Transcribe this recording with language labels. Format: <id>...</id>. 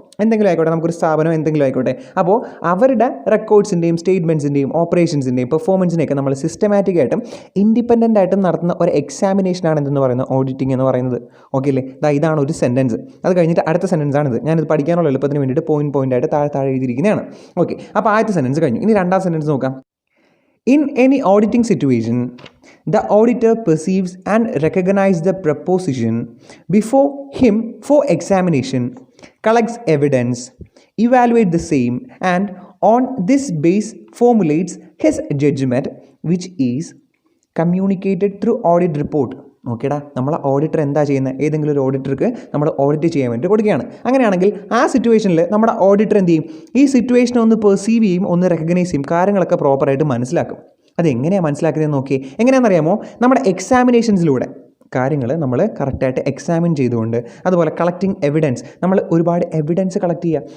<ml>എന്തെങ്കിലും ആയിക്കോട്ടെ, നമുക്കൊരു സ്ഥാപനം എന്തെങ്കിലും ആയിക്കോട്ടെ. അപ്പോൾ അവരുടെ റെക്കോർഡ്സിൻ്റെയും സ്റ്റേറ്റ്മെൻറ്റ്സിൻ്റെയും ഓപ്പറേഷൻസിൻ്റെയും പെർഫോമൻസിനെയൊക്കെ നമ്മൾ സിസ്റ്റമാറ്റിക് ആയിട്ടും ഇൻഡിപെൻഡൻ്റ് ആയിട്ടും നടത്തുന്ന ഒരു എക്സാമിനേഷനാണ് എന്തെന്ന് പറയുന്നത് ഓഡിറ്റിംഗ് എന്ന് പറയുന്നത്. ഓക്കെ അല്ലേ? ഇതാണ് ഒരു സെൻറ്റൻസ്. അത് കഴിഞ്ഞിട്ട് അടുത്ത സെൻറ്റൻസ് ആണിത്. ഞാനിത് പഠിക്കാനുള്ള എളുപ്പത്തിന് വേണ്ടിയിട്ട് പോയിൻ്റ് ആയിട്ട് താഴെ എഴുതിയിരിക്കുന്നതാണ്. ഓക്കെ, അപ്പോൾ ആദ്യത്തെ സെൻറ്റൻസ് കഴിഞ്ഞു. ഇനി രണ്ടാം സെൻറ്റൻസ് നോക്കാം.</ml> <en>In any auditing situation, the auditor perceives and recognizes the proposition before him for examination, collects evidence, evaluates the same, and on this base formulates his judgment, which is communicated through audit report.</en> <ml>ഓക്കേടാ, നമ്മളെ auditor എന്താ ചെയ്യുന്നത്? ഏതെങ്കിലും ഒരു ഓഡിറ്റർക്ക് നമ്മൾ audit ചെയ്യാൻ വേണ്ടി കൊടുക്കുകയാണ്. അങ്ങനെയാണെങ്കിൽ ആ സിറ്റുവേഷനിൽ നമ്മുടെ ഓഡിറ്റർ എന്ത് ചെയ്യും? ഈ സിറ്റുവേഷനെ ഒന്ന് പെർസീവ് ചെയ്യും, ഒന്ന് റെക്കഗ്നൈസ് ചെയ്യും, കാര്യങ്ങളൊക്കെ പ്രോപ്പറായിട്ട് മനസ്സിലാക്കും. അതെങ്ങനെയാണ് മനസ്സിലാക്കുന്നത് നോക്കിയേ. എങ്ങനെയാണെന്നറിയാമോ? നമ്മുടെ എക്സാമിനേഷൻസിലൂടെ കാര്യങ്ങൾ നമ്മൾ കറക്റ്റായിട്ട് എക്സാമിൻ ചെയ്തുകൊണ്ട്, അതുപോലെ കളക്റ്റിംഗ് എവിഡൻസ്, നമ്മൾ ഒരുപാട് എവിഡൻസ് കളക്ട് ചെയ്യുക.</ml>